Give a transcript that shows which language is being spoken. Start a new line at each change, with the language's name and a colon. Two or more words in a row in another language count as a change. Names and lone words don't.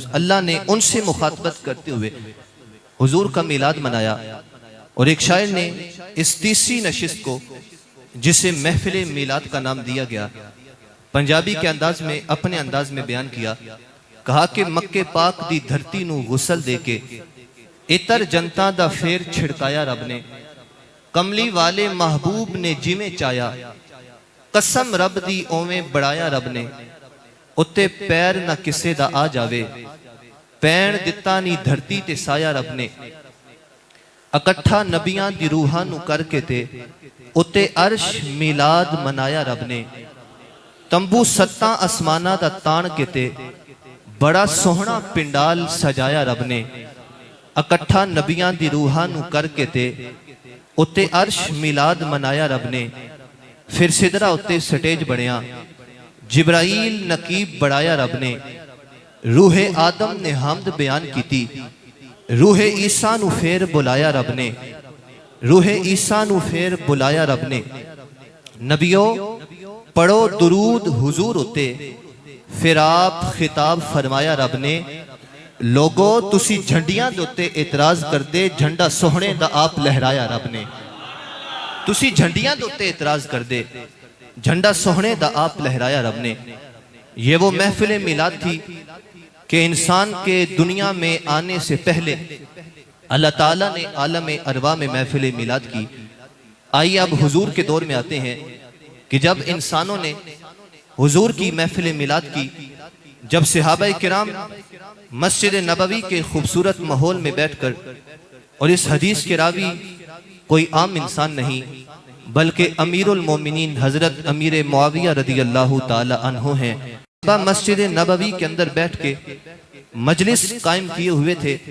Urdu: اللہ نے ان سے مخاطبت کرتے ہوئے حضور کا میلاد منایا، اور ایک شاعر نے اس تیسری نشست کو، جسے محفل میلاد کا نام دیا گیا، پنجابی کے انداز میں، اپنے انداز میں بیان کیا۔
Punjabi: کہا کہ مکے پاک دی دھرتی نو غسل دے کے اتر جنتا دا پھیر چھڑکایا رب نے، کملی والے محبوب نے جویں چایا، قسم رب دی اویں بڑایا رب نے، اتے پیر نہ کسے دا آ جاوے، پین دتا نی دھرتی تے سایا رب نے، اکٹھا نبیاں دی روحاں نو کر کے تے اتے عرش میلاد منایا رب نے، تمبو ستاں اسمانہ دا تان کے تے بڑا سوہنا پنڈال سجایا رب نے، اکٹھا نبیاں دی روحاں نو کر کے تے اتے عرش میلاد منایا رب نے، پھر سدرہ اتے سٹیج بڑھیا، جبرائیل نقیب بڑھایا رب نے، روح آدم نے حمد بیان کی تھی، روح عیسیٰ نو پھر بلایا رب نے، روح عیسیٰ نو پھر بلایا رب نے، نبیوں پڑھو درود حضور ہوتے، پھر آپ خطاب فرمایا رب نے، لوگو تسی جھنڈیاں دوتے اعتراض کر دے، جھنڈا سوہنے دا آپ لہرایا رب نے، تسی جھنڈیاں دوتے اعتراض کر دے، جھنڈا سوہنے دا آپ لہرایا رب نے۔
Urdu: یہ وہ محفل میلاد تھی کہ انسان کے دنیا میں آنے سے پہلے اللہ تعالیٰ نے عالم ارواح میں محفل میلاد کی، آئیے اب حضور کے دور میں آتے ہیں کہ جب انسانوں نے حضور کی محفل میلاد کی، جب صحابہ کرام مسجد نبوی کے خوبصورت ماحول میں بیٹھ کر، اور اس حدیث کے راوی کوئی عام انسان نہیں بلکہ امیر المومنین حضرت امیر معاویہ
Arabic: رضی اللہ تعالی عنہ
Urdu: ہیں، مسجد نبوی کے اندر بیٹھ کے مجلس قائم کیے ہوئے تھے،